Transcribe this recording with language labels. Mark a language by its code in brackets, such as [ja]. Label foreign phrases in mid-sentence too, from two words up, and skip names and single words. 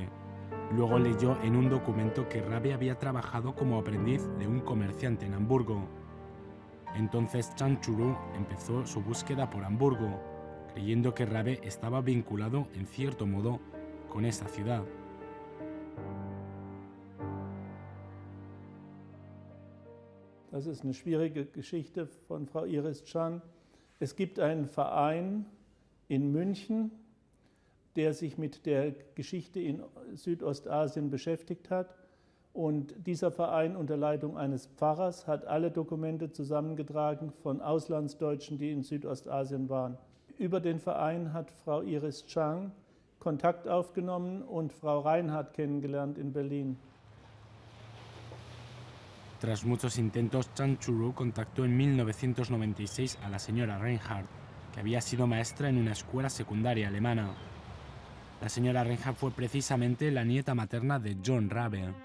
[es] Luego leyó en un documento que Rabe había trabajado como aprendiz de un comerciante en Hamburgo. Entonces Chang Chun-ru empezó su búsqueda por Hamburgo, creyendo que Rabe estaba vinculado en cierto modo con esa ciudad. [de] Das ist eine schwierige Geschichte von Frau Iris Chang. Es gibt einen Verein in München, der sich mit der Geschichte in Südostasien beschäftigt hat. Und dieser Verein unter Leitung eines Pfarrers hat alle Dokumente zusammengetragen von Auslandsdeutschen, die in Südostasien waren. Über den Verein hat Frau Iris Chang Kontakt aufgenommen und Frau Reinhardt kennengelernt in Berlin. [es] Tras muchos intentos, Chang Chun-ru contactó en 1996 a la señora Reinhardt, que había sido maestra en una escuela secundaria alemana. La señora Reinhardt fue precisamente la nieta materna de John Rabe.